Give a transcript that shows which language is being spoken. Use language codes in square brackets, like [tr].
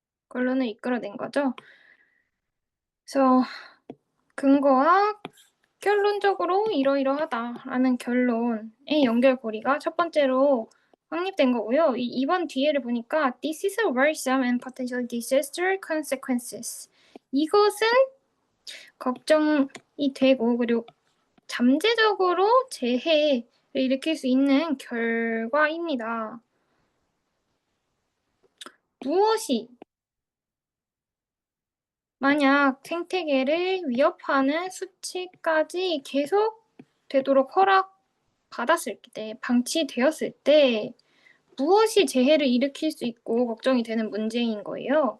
[ko] 결론을 이끌어낸 거죠. 그래서 근거와 결론적으로 이러이러하다라는 결론의 연결고리가 첫 번째로 확립된 거고요. 이 2번 뒤에를 보니까 [en] This is a worrisome and potential disaster consequences. [ko] 이것은 걱정이 되고 그리고 잠재적으로 재해를 일으킬 수 있는 결과입니다. 무엇이 만약 생태계를 위협하는 수치까지 계속 되도록 허락받았을 때, 방치되었을 때 무엇이 재해를 일으킬 수 있고 걱정이 되는 문제인 거예요.